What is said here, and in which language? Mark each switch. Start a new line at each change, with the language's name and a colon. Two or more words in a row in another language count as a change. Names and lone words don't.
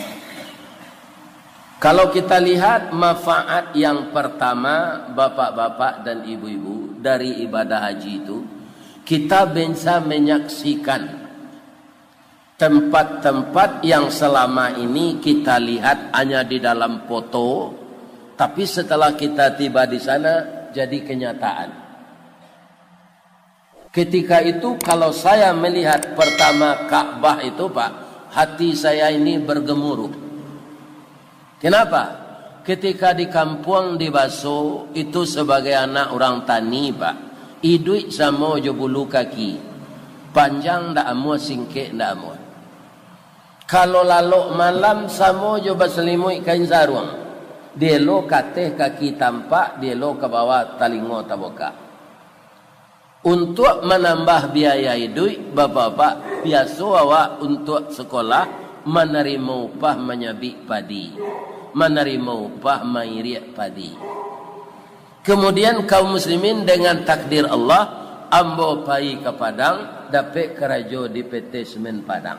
Indonesian: Kalau kita lihat manfaat yang pertama, bapak-bapak dan ibu-ibu, dari ibadah haji itu, kita bisa menyaksikan tempat-tempat yang selama ini kita lihat hanya di dalam foto, tapi setelah kita tiba di sana jadi kenyataan. Ketika itu kalau saya melihat pertama Ka'bah itu Pak, hati saya ini bergemuruh. Kenapa? Ketika di kampung di Baso itu sebagai anak orang tani Pak,
Minangkabau: idui sama jo bulu kaki, panjang ndak amu, singkek ndak amu. Kalau lalu malam samo jo baselimui kain sarung, dia lo kateh kaki tampak, dia lo ke bawah talingo taboka.
Indonesian: Untuk menambah biaya hidup, bapak-bapak biasa awak untuk sekolah menerima upah menyabik padi, menerima upah mengiriak padi. Kemudian kaum muslimin dengan takdir Allah
Minangkabau: ambo pai ke Padang, dapat kerajo di PT Semen Padang.